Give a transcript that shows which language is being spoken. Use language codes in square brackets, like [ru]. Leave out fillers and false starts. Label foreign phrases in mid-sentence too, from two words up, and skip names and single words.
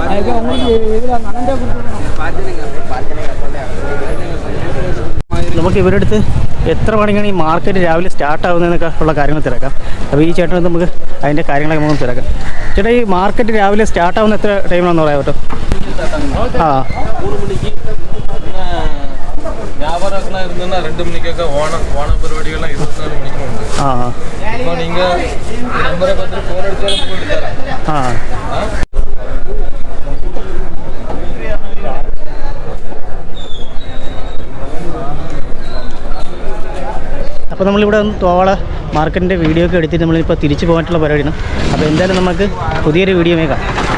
[ml] നമുക്ക് ഇവരുടെ അടുത്ത് എത്ര മണിക്കാണ് ഈ മാർക്കറ്റ് രാവിലെ സ്റ്റാർട്ട് ആവുന്നതെന്നൊക്കെ ഉള്ള കാര്യങ്ങൾ തിരക്കാം. അപ്പോൾ ഈ ചേട്ടനടുത്ത് നമുക്ക് അതിൻ്റെ കാര്യങ്ങളൊക്കെ നമുക്ക് തിരക്കാം. ചേട്ടാ ഈ മാർക്കറ്റ് രാവിലെ സ്റ്റാർട്ട് ആവുന്ന എത്ര ടൈമാണെന്ന് പറയാം കേട്ടോ? [ta] வியாபாரம் இருந்ததுன்னா 2 மணிக்கு ஓண பரிபாடிகள்லாம் 24 மணிக்கு உண்டு. இப்போ நீங்கள் நம்பரை பார்த்துட்டு ஃபோன் அடித்தாலும் போட்டு தரேன். [ml] അപ്പോൾ നമ്മളിവിടെ തോള മാർക്കറ്റിൻ്റെ വീഡിയോ ഒക്കെ എടുത്തിട്ട് നമ്മളിപ്പോൾ തിരിച്ചു പോകാനുള്ള പരിപാടിയാണ്. അപ്പോൾ എന്തായാലും നമുക്ക് പുതിയൊരു വീഡിയോ കാണാം.